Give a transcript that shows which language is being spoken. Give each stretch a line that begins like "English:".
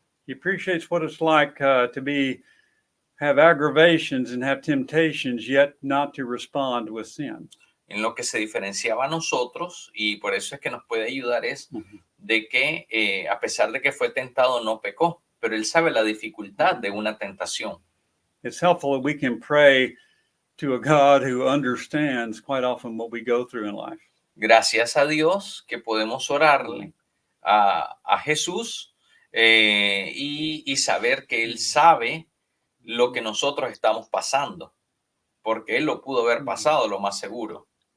English: He appreciates what it's like to have aggravations and have temptations, yet not to respond with sin.
Spanish: En lo que se diferenciaba a nosotros, y por eso es que nos puede ayudar, es de que a pesar de que fue tentado, no pecó, pero él sabe la dificultad de una tentación.
English: It's helpful that we can pray to a God who understands quite often what we go through in life.
Spanish: Gracias a Dios que podemos orarle a Jesús y saber que Él sabe lo que nosotros estamos pasando, porque Él lo pudo haber pasado, lo más seguro.